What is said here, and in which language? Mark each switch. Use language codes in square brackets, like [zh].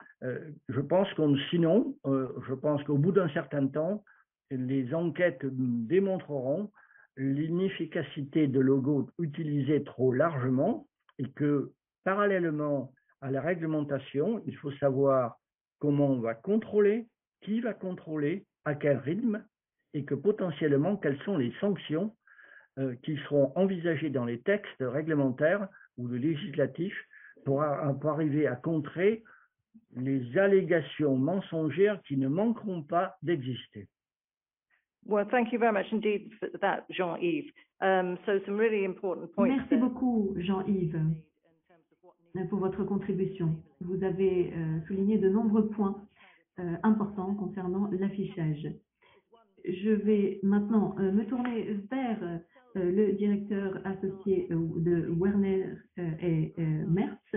[fr] Je pense je pense qu'au bout d'un certain temps, les enquêtes démontreront l'inefficacité de logos utilisés trop largement et que, parallèlement à la réglementation, il faut savoir comment on va contrôler, qui va contrôler, à quel rythme, et que potentiellement, quelles sont les sanctions qui seront envisagées dans les textes réglementaires ou législatifs pour arriver à contrer les allégations mensongères qui ne manqueront pas d'exister. [en] Well, thank you very much indeed for that, Jean-Yves. So some really important points. [fr] Merci beaucoup, Jean-Yves, pour votre contribution. Vous avez souligné de nombreux points importants concernant l'affichage. Je vais maintenant me tourner vers le directeur associé de Werner et Merz.